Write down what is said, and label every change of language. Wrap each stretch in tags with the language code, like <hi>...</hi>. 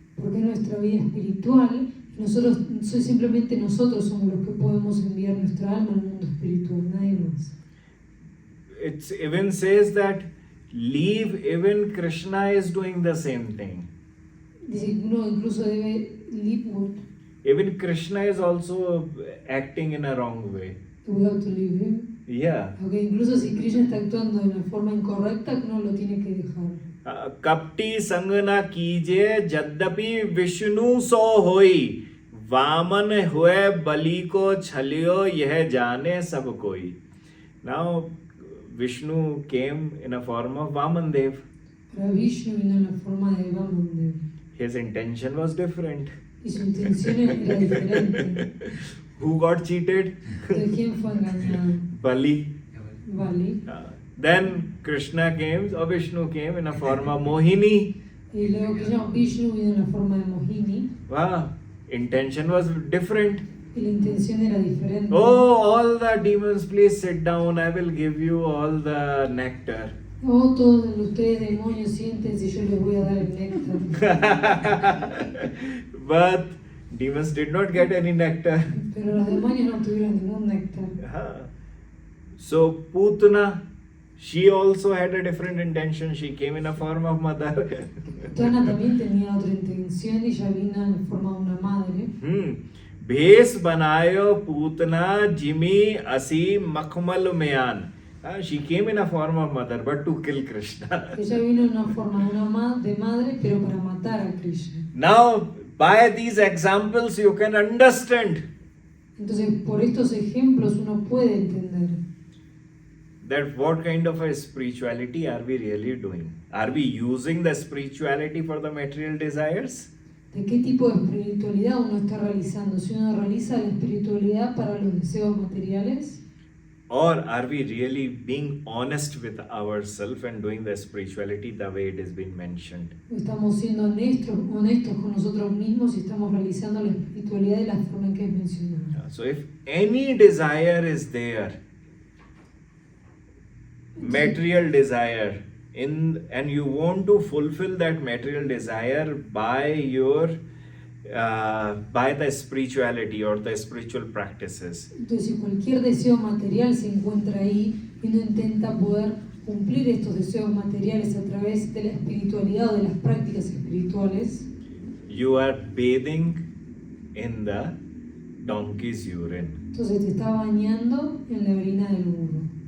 <es>Porque es nuestra vida espiritual, simplemente nosotros somos los que podemos enviar nuestra alma al mundo espiritual, nadie más.</es> <en>It even says that even Krishna is doing the same thing.</en> <es>Dice que uno incluso debe</es> <en>leave what? Even Krishna is also acting in a wrong way. We have to leave him. Yeah.</en> <es>Okay, incluso si Krishna está actuando de una forma incorrecta, uno lo tiene que dejar.</es> <hi>Kapti sangana कीजे जद्यपि विष्णु सो होई वामन हुए बलि को छलियो यह जाने सब कोई.</hi> <en>Now Vishnu came in a form of Vaman Dev.</en> <es>Pero Vishnu vino en la forma de Vaman Dev.</es> <en>His intention was different.</en> <es>Y y su intención era diferente.</es> <en>Who got cheated?</en> <es>¿De quién fue engañado?</es> <en>Bali.</en> <es>Vale.</es> <en>Then Krishna came, or Vishnu came in a form of Mohini.</en> <es>Y luego Vishnu vino en la forma de Mohini</es> <en>Wow, intention was different.</en> <es>y la intención era diferente.</es> <en>Oh, all the demons, please sit down. I will give you all the nectar.</en> <es>Oh, todos ustedes demonios siéntense y yo les voy a dar el néctar.</es> <en>But demons did not get any nectar.</en> <es>Pero los demonios no tuvieron ningún néctar.</es> <en>So Putana, she also had a different intention. She came in a form of mother.</en> <es>Putana también tenía otra intención y ella vino en forma de una madre.</es> <hi>भेष बनायो Putana Jimmy असी मखमल मयान.</hi> <en>She came in a form of mother, but to kill Krishna.</en> <es>Ella vino en una forma de madre, pero para matar a Krishna.</es> <en>Now, by these examples, you can understand</en> <es>Entonces, por estos ejemplos uno puede entender</es> <en>that what kind of a spirituality are we really doing? Are we using the spirituality for the material desires?</en> <es>de qué tipo de espiritualidad uno está realizando. Si uno realiza la espiritualidad para los deseos materiales,</es> <en>Or are we really being honest with ourselves and doing the spirituality the way it has been mentioned?</en> <es>estamos siendo honestos con nosotros mismos y estamos realizando la espiritualidad de la forma en que es mencionada.</es> <en>So if any desire is there, material desire, and you want to fulfill that material desire by your by the spirituality or the spiritual practices,</en> <es>Entonces, si cualquier deseo material se encuentra ahí y uno intenta poder cumplir estos deseos materiales a través de la espiritualidad o de las prácticas espirituales,</es> <en>you are bathing in the donkey's urine.</en> <es>entonces te está bañando en la orina del burro.</es>